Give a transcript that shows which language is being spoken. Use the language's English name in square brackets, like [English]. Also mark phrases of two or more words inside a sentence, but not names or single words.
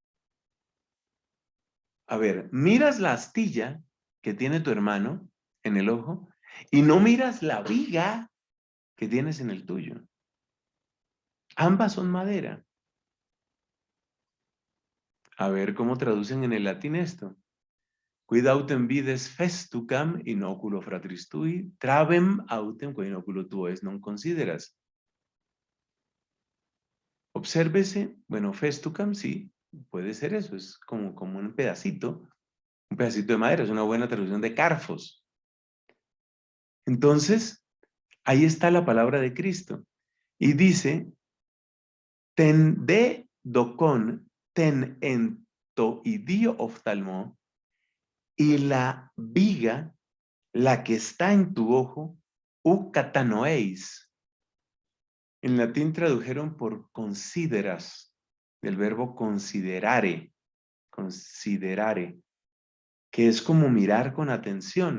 [Spanish] A ver, miras la astilla que tiene tu hermano en el ojo y no miras la viga que tienes en el tuyo. Ambas son madera. A ver cómo traducen en el latín esto. [Latin] Quid autem vides festucam in oculo fratris tui, travem autem quo in oculo tuo non consideras. [Spanish] Obsérvese, bueno, festucam sí, puede ser eso, es como un pedacito de madera, es una buena traducción de carfos. Entonces, ahí está la palabra de Cristo. Y dice, [Greek] τὴν δὲ δοκὸν τὴν ἐν τῷ ἰδίῳ ὀφθαλμῷ, [Spanish] y la viga, la que está en tu ojo, catanoeis. En latín tradujeron por consideras, del verbo considerare, que es como mirar con atención.